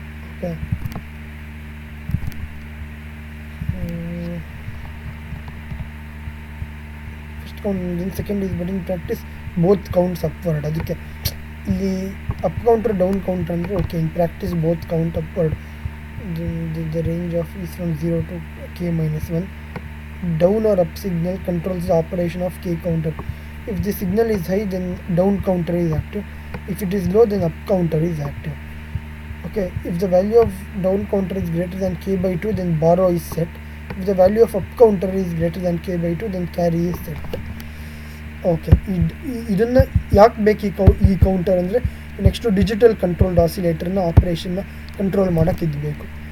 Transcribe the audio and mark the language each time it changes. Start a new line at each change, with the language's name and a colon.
English: Okay, first count, second is but in practice both counts upward. ಅದಕ್ಕೆ
Kannada: ಇಲ್ಲಿ up counter down counter ಅಂದರೆ
English: Okay in practice both count upward the range of is from 0 to k minus 1. Down or up signal controls the operation of k counter. If the signal is high, then down counter is active. If it is low, then up counter is active. Okay, if the value of down counter is greater than k by 2, then borrow is set. If the value of up counter is greater than k by 2, then carry is set.
Kannada: Okay, ಇದನ್ನು ಯಾಕೆ ಬೇಕು ಈ counter ಅಂದರೆ next digital controlled ಆಸಿಲೇಟರ್ನ ಆಪ್ರೇಷನ್ನ control ಮಾಡೋಕ್ಕೆ ಇದು ಬೇಕು.